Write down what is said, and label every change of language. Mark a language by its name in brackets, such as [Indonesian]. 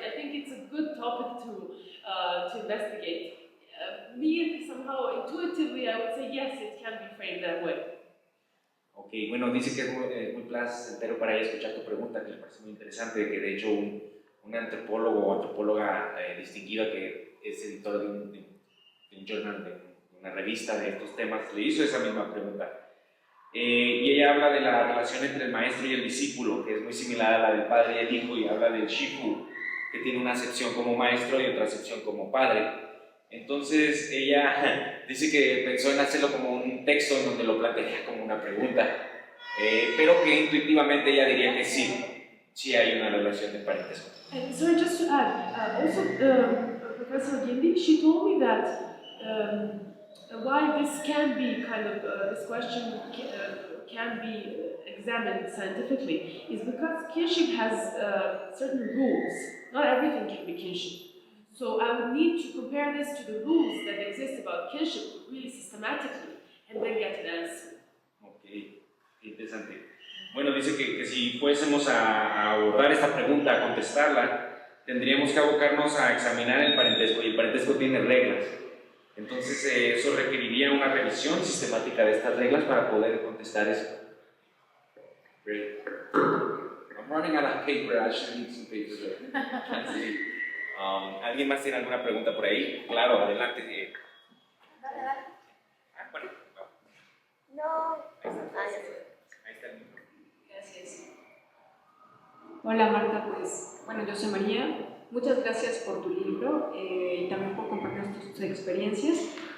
[English] I think it's a good topic to investigate. Me, somehow, intuitively, I would say yes, it can be framed that way. [Spanish] Ok, bueno, dice que es muy placentero para ella escuchar tu pregunta, que le parece muy interesante, que de hecho un antropólogo o antropóloga distinguida que es editor de un journal, de una revista de estos temas, le hizo esa misma pregunta. Y ella habla de la relación entre el maestro y el discípulo, que es muy similar a la del padre y el hijo, y habla del Shifu, que tiene una acepción como maestro y otra acepción como padre. Entonces ella dice que pensó en hacerlo como un texto en donde lo plantearía como una pregunta, pero que intuitivamente ella diría que sí hay una relación de parentesco. [English] Sorry, just to add, also Professor Gindi, she told me that why this can be this question can be examined scientifically is because kinship has certain rules. Not everything can be kinship. So I would need to compare this to the rules that exist about kinship really systematically and then get an answer. [Spanish] Ok, interesante. Bueno, dice que si fuésemos a abordar esta pregunta, a contestarla, tendríamos que abocarnos a examinar el parentesco, y el parentesco tiene reglas. Entonces eso requeriría una revisión sistemática de estas reglas para poder contestar eso. [English] Great. I'm running out of paper, I should need some paper. [Spanish] Sí. ¿Alguien más tiene alguna pregunta por ahí? Claro, adelante. Bueno. No. Ahí está el micro. Gracias. Hola Marta, pues bueno, yo soy María. Muchas gracias por tu libro y también por compartir tus experiencias.